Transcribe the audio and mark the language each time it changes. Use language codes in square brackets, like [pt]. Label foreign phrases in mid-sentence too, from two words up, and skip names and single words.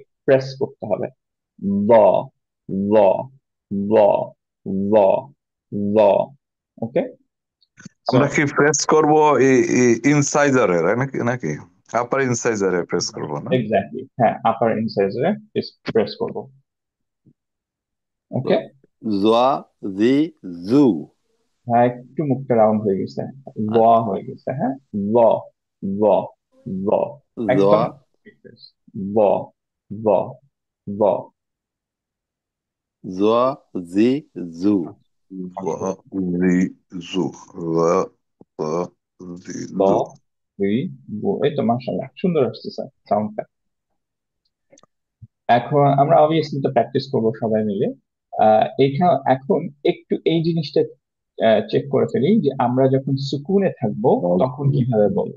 [bn] প্রেস করতে হবে। ল, ল, ল, ল, ল। [en] okay, so [bn] আমরা কি প্রেস করব ইনসাইজারে নাকি নাকি [en] upper incisor [bn] প্রেস করব না? এক্স্যাক্টলি, হ্যাঁ, [en] upper incise [bn] প্রেস করবো। ওকে, Zoa, zi, zu. হ্যাঁ, একটু মুখটা রাউন্ড হয়ে গেছে, ল হয়ে গেছে, হ্যাঁ। ল, ল, ল, একদম Zoa, ল, ল, ল। zoa, zi, zu. জি, জু। জি, ল, জু। দুই, এই তো [ar] ما شاء الله [bn] সুন্দর আসছে স্যার সাউন্ডটা। এখন আমরা অবভিয়াসলি তো প্র্যাকটিস করবো সবাই মিলে। এখন একটু এই জিনিসটা চেক করে ফেলি যে আমরা যখন সুকুনে থাকবো তখন কিভাবে বলবো।